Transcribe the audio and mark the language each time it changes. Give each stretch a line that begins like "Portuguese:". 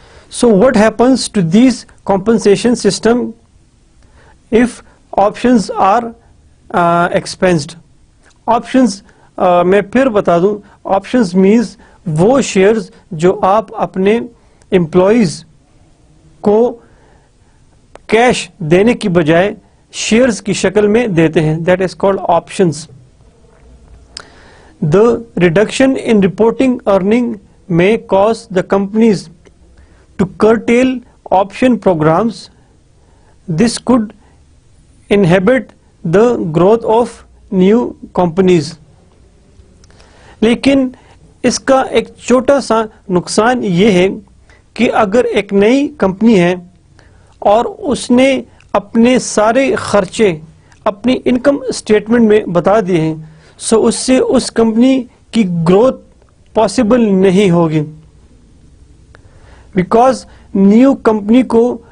English: So what happens to these compensation system if options are expensed?
Urdu: Options میں پھر بتا دوں, options means وہ shares جو آپ اپنے employees کو کیش دینے کی بجائے شیئرز کی شکل میں دیتے ہیں,
English: that is called options. The reduction in reporting earning may cause the companies to curtail option programs. This could inhibit the growth of new companies.
Urdu: لیکن اس کا ایک چھوٹا سا نقصان یہ ہے کہ اگر ایک نئی کمپنی ہے اور اس نے اپنے سارے خرچے اپنی انکم اسٹیٹمنٹ میں بتا دیے ہیں, سو اس سے اس کمپنی کی گروتھ پاسبل نہیں ہوگی, بیکاز نیو کمپنی کو